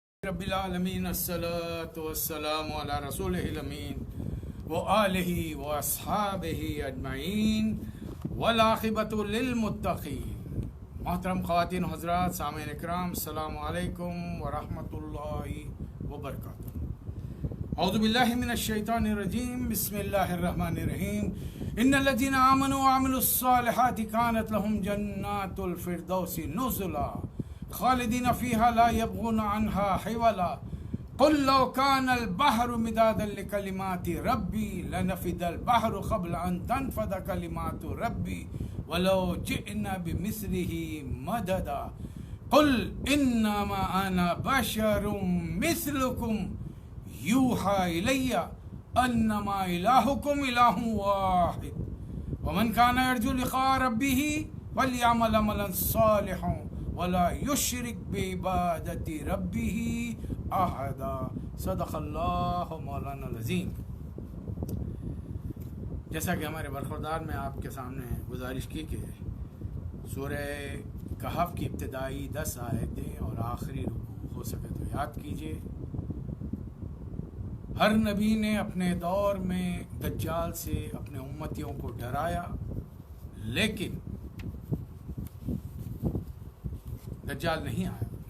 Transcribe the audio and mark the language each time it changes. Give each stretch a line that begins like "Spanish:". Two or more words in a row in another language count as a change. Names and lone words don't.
Arabic: رب العالمين الصلاة والسلام على رسوله الأمين وآله وأصحابه أجمعين والعاقبة للمتقين.
Urdu: محترم خواتین حضرات, سامعین اکرام,
Arabic: السلام عليكم ورحمة الله وبركاته. أعوذ بالله من الشيطان الرجيم بسم الله الرحمن الرحيم. إن الذين آمنوا وعملوا الصالحات كانت لهم جنات الفردوس نزلا خالدين فيها لا يبغون عنها حولا قل لو كان البحر مدادا لكلمات ربي لنفد البحر قبل أن تنفد كلمات ربي ولو جئنا بمثله مددا قل إنما أنا بشر مثلكم يوحى إلي أنما إلهكم إله واحد ومن كان يرجو لقاء ربه فليعمل عملا صالحا ولا يشرك بعبادة ربه أحدا. صدق الله مولانا عظيم.
Urdu: جیسا کہ ہمارے برخوردار میں آپ کے سامنے گزارش کی کہ سورہ کہف کی ابتدائی 10 آیتیں اور آخری رکوع ہو سکے تو یاد کیجیے. ہر نبی نے اپنے دور میں دجال سے اپنے امتیوں کو ڈرایا، لیکن دجال نہیں آیا.